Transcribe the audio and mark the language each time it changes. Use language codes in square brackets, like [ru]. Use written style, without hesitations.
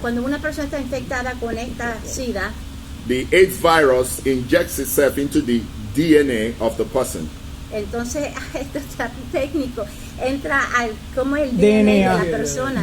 [es] Cuando una persona está infectada con esta SIDA, [en] the AIDS virus injects itself into the DNA of the person. [es] entonces esto está técnico, entra al como el DNA de la persona.